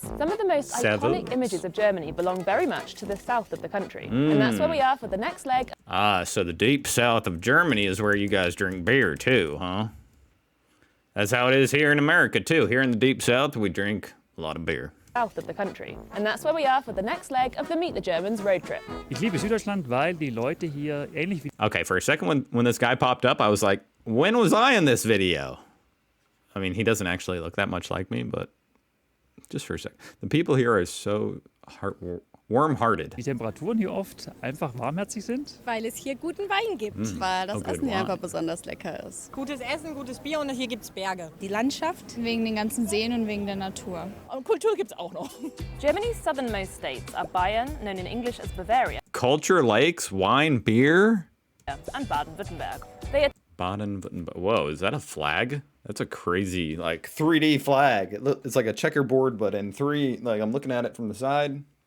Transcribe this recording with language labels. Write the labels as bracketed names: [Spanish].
[English] Some of the most iconic images of Germany belong very much to the south of the country. And that's where we are for the next leg. Ah, so the deep south of Germany is where you guys drink beer too, huh? That's how it is here in America too. Here in the deep south, we drink a lot of beer. South of the country. And that's where we are for the next leg of the Meet the Germans road trip. [German] Ich liebe Süddeutschland, weil die Leute hier ähnlich wie... [English] Okay, for a second when this guy popped up, I was like, when was I in this video? I mean, he doesn't actually look that much like me, but just for a second. The people here are so warm-hearted. [German] Die Temperaturen hier oft einfach warmherzig sind. Weil es hier guten Wein gibt. Weil das [English] good [German] Essen hier [English] wine. [German] einfach besonders lecker ist. Gutes Essen, gutes Bier und hier gibt's Berge. Die Landschaft. Wegen den ganzen Seen und wegen der Natur. Und Kultur gibt's auch noch. [English] Germany's southernmost states are Bayern, known in English as Bavaria, Culture, lakes, wine, beer? and Baden-Württemberg. They are Baden-Württemberg. Whoa, is that a flag? That's a crazy, like, 3D flag. It's like a checkerboard, but in 3, like, I'm looking at it from the side.